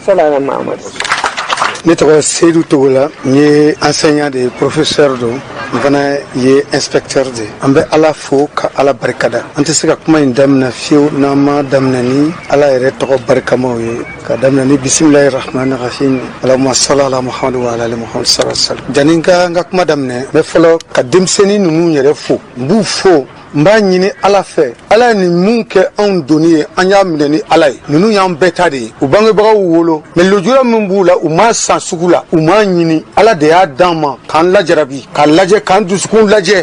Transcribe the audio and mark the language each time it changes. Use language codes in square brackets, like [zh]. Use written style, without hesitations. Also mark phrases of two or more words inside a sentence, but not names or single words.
[ar] صلى الله محمد. [bm] ne tɔgɔ Seydou Togola n ye enseignant de professeur don n fana ye inspecteur de. an bɛ ala fo ka ala barikada. an tɛ se ka kuma in daminɛ fiyewu n'an ma daminɛ ni ala yɛrɛ tɔgɔ barikamaw ye ka daminɛ ni [ar] بسم الله الرحمن الرحيم اللهم صل على محمد وعلى آل محمد صلى الله عليه وسلم. [bm] jani n ka kuma daminɛ n bɛ fɔlɔ ka denmisɛnnin ninnu yɛrɛ fo n b'u fo n b'a ɲini ala fɛ ala ye nin mun kɛ anw doni ye an y'a minɛ ni ala ye ninnu y'an bɛɛ ta de ye u bangebagaw wolo mɛ lujura min b'u la u m'a san sugu la u m'a ɲini ala de y'a d'an ma k'an lajarabi k'a lajɛ k'an dusukun lajɛ